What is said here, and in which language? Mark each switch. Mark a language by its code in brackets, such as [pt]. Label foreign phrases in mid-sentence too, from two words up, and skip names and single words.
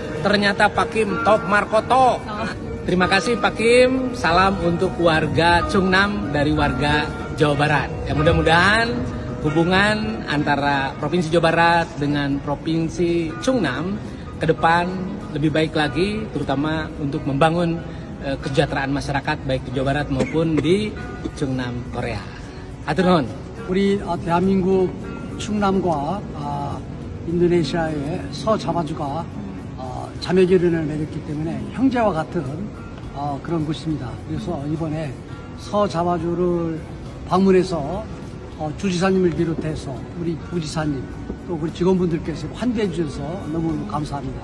[id] Ternyata Pak Kim Top Markoto. Terima kasih Pak Kim, salam untuk warga Chung Nam dari warga Jawa Barat. Ya, mudah-mudahan hubungan antara Provinsi Jawa Barat dengan Provinsi Chung Nam ke depan lebih baik lagi, terutama untuk membangun kesejahteraan masyarakat baik di Jawa Barat maupun di Chung Nam, Korea. [su] Hatur nuhun. [ko] 우리 대한민국 충남과 인도네시아의 서자바주가 자매 결연을 맺었기 때문에 형제와 같은 그런 곳입니다. 그래서 이번에 서자바주를 방문해서 주지사님을 비롯해서 우리 부지사님 또 우리 직원분들께서 환대해 주셔서 너무 감사합니다.